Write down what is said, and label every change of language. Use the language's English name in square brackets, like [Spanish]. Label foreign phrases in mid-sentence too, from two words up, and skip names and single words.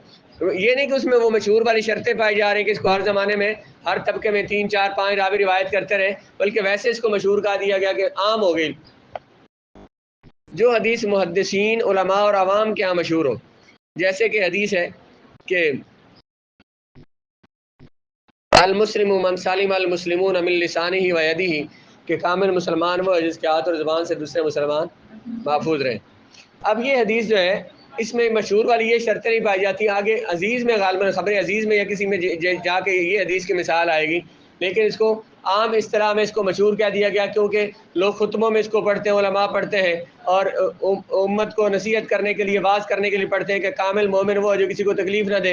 [Urdu] یہ نہیں کہ اس میں وہ مشہور والی شرطیں پائی جا رہی ہیں کہ اس کو ہر زمانے میں ہر طبقے میں 3 4 5 راوی روایت کرتے رہے، بلکہ ویسے اس کو مشہور کہا دیا گیا کہ عام ہو گئی، جو حدیث محدثین، علماء اور عوام کے ہاں مشہور ہو۔ جیسے کہ حدیث ہے کہ [Arabic] المسلم من سلم المسلمون من لسانہ و یدہ، [Urdu] کہ کامل مسلمان وہ ہے جس کے ہاتھ اور زبان سے دوسرے مسلمان محفوظ رہیں۔ اب یہ حدیث جو ہے، اس میں مشہور والی یہ شرطیں نہیں پائی جاتی۔ آگے عزیز میں غالباً خبر عزیز میں یا کسی میں جا کے یہ حدیث کی مثال آئے گی، لیکن اس کو عام اصطلاح میں اس کو مشہور کہہ دیا گیا، کیونکہ لوگ خطبوں میں اس کو پڑھتے ہیں، علماء پڑھتے ہیں، اور امت کو نصیحت کرنے کے لیے، واعظ کرنے کے لیے پڑھتے ہیں کہ کامل مومن وہ ہے جو کسی کو تکلیف نہ دے۔